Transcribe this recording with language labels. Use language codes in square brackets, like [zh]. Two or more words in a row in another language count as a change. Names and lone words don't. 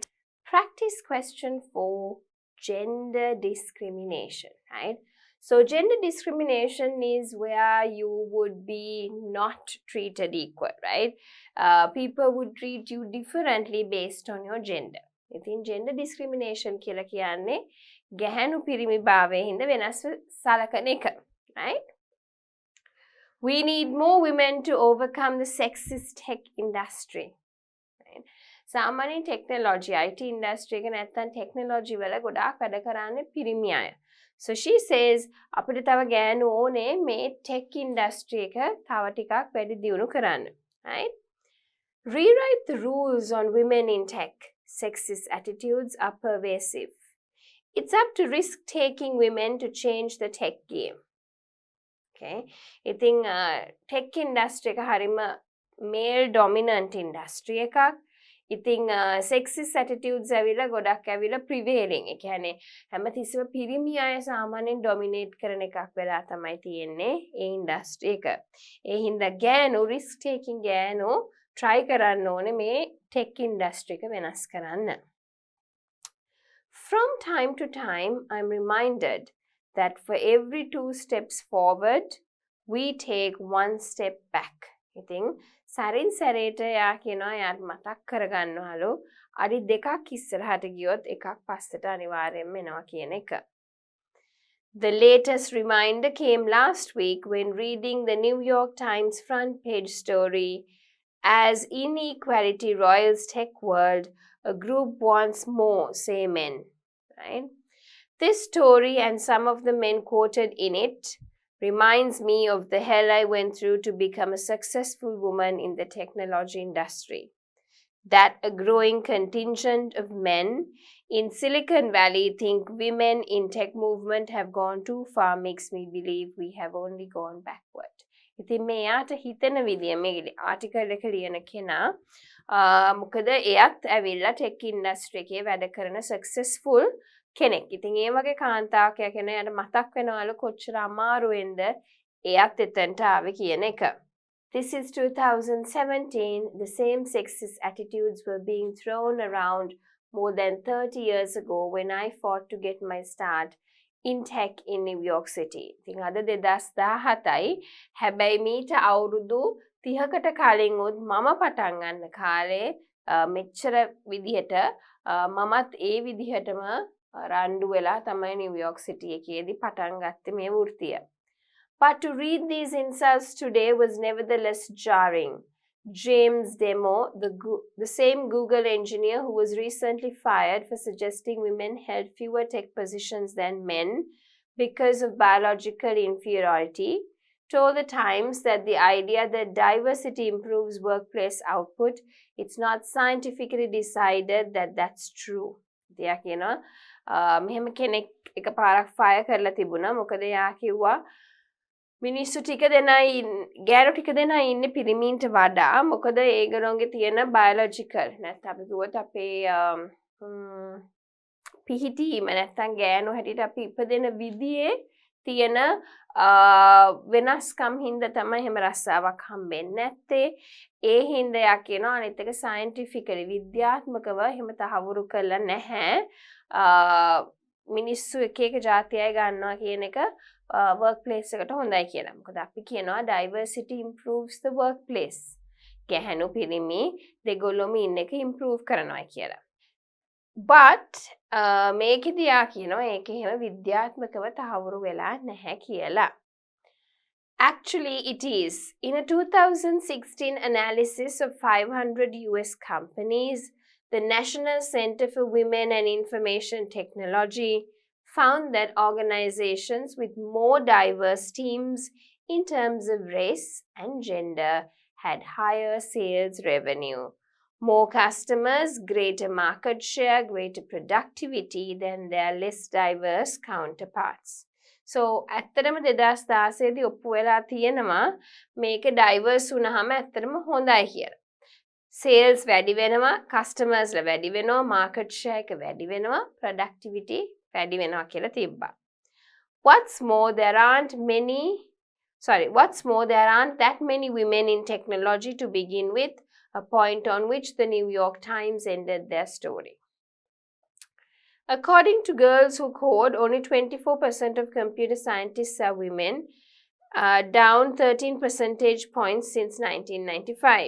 [en] Practice question 4, gender discrimination, right? So gender discrimination is where you would be not treated equal, right? People would treat you differently based on your gender. [si] ඉතින් [en] gender discrimination [si] කියලා කියන්නේ ගැහැණු පිරිමි භාවයේ හින්දා වෙනස් සලකන එක, [en] right? We need more women to overcome the sexist tech industry. Right? [si] සාමාන්‍ය technology, [en] IT industry [si] එක නැත්තම් technology වල ගොඩාක් වැඩ කරන්නේ පිරිමි අය. [en] So she says, [si] අපිට තව ගෑනු ඕනේ මේ [en] tech industry [si] එක තව ටිකක් වැඩි දියුණු කරන්න. [en] Right? Rewrite the rules on women in tech. Sexist attitudes are pervasive. It's up to risk-taking women to change the tech game. [si] Okay? ඉතින් [en] tech industry [si] එක හරිම [en] male dominant industry [si] එකක්. ඉතින් [en] sexist attitudes [si] ඇවිල්ලා ගොඩක් ඇවිල්ලා prevailing. ඒ කියන්නේ හැමතිස්සෙම පිරිමි අය සාමාන්‍යයෙන් dominate කරන එකක් වෙලා තමයි තියෙන්නේ ඒ industry එක. ඒ හින්දා ගෑනු [en] risk taking [si] ගෑනු try කරන්න ඕනේ මේ [en] tech industry [si] එක වෙනස් කරන්න. [en] From time to time, I'm reminded that for every 2 steps forward, we take 1 step back. [si] ඉතින් සරින් සැරේට යා කියනවා යාට මතක් කරගන්නවලු අඩි 2ක් ඉස්සරහට ගියොත් එකක් පස්සට අනිවාර්යෙන්ම එනවා කියන එක. [en] The latest reminder came last week when reading the New York Times front page story, As Inequality Roils Tech World, a group wants more, say men. Right? This story and some of the men quoted in it reminds me of the hell I went through to become a successful woman in the technology industry. That a growing contingent of men in Silicon Valley think women in tech movement have gone too far makes me believe we have only gone backward. [si] ඉතින් මේ යාට හිතෙන විදිය මේ ආටිකල් එක ලියන කෙනා මොකද එයත් ඇවිල්ලා [en] tech industry [si] එකේ වැඩ කරන සක්සස්ෆුල් කෙනෙක්. ඉතින් ඒ වගේ කාන්තාවක් කියන යට මතක් වෙනවලු කොච්චර අමාරුවෙන්ද එයත් එතනට ආවේ කියන එක. [en] This is 2017. The same sexist attitudes were being thrown around more than 30 years ago when I fought to get my start in tech in New York City. [si] ඉතින් අද 2017යි. හැබැයි මීට අවුරුදු 30කට කලින් උත් මම පටන් ගන්න කාලේ මෙච්චර විදිහට මමත් ඒ විදිහටම රණ්ඩු වෙලා තමයි නිව්යෝක් සිටි එකේදී පටන් ගත්තේ මේ වෘත්තිය. [en] But to read these insults today was nevertheless jarring. James Demo, the same Google engineer who was recently fired for suggesting women held fewer tech positions than men because of biological inferiority, told the Times that the idea that diversity improves workplace output, it's not scientifically decided that that's true. [si] දෙයා කියනවා මෙහෙම කෙනෙක් එකපාරක් ෆයර් කරලා තිබුණා. මොකද එයා කිව්වා මිනිස්සු ටික දෙනයි ගෑනු ටික දෙනයි ඉන්නේ පිරිමීන්ට වඩා. මොකද ඒගොල්ලෝගේ තියෙන බයොලොජිකල් නැත්නම් අපි කිව්වොත් අපේ පිහිටීම නැත්නම් ගෑනු හැටියට අපි ඉපදෙන විදියේ තියෙන වෙනස්කම් හින්දා තමයි එහෙම රස්සාවක් හම්බෙන්නේ නැත්තේ. ඒ හින්දා යා කියනවා අනිත් එක සයන්ටිෆිකලි විද්‍යාත්මකව එහෙම තහවුරු කරලා නැහැ. මිනිස්සු එක එක જાතියයි ගන්නවා කියන එක workplace එකට හොඳයි කියලා. මොකද අපි කියනවා [en] diversity improves the workplace. [si] ගැහැණු පිරිමි දෙගොල්ලොම ඉන්න එක improve කරනවා කියලා. but මේකෙදී යා කියනවා ඒක එහෙම විද්‍යාත්මකව තහවුරු වෙලා නැහැ කියලා. [en] Actually, it is. In a 2016 analysis of 500 US companies, the National Center for Women and Information Technology found that organizations with more diverse teams in terms of race and gender had higher sales revenue, more customers, greater market share, greater productivity than their less diverse counterparts. [si] So ඇත්තටම 2016 දී ඔප්පු වෙලා තියෙනවා මේක ඩයිවර්ස් වුණාම ඇත්තටම හොඳයි කියලා. sales වැඩි වෙනවා, customers ලා වැඩි වෙනවා, [en] market share [si] එක වැඩි වෙනවා, productivity වැඩි වෙනවා කියලා තිබ්බා. [en] What's more, there aren't that many women in technology to begin with, a point on which the New York Times ended their story. According to Girls Who Code, only 24% of computer scientists are women, down 13 percentage points since 1995.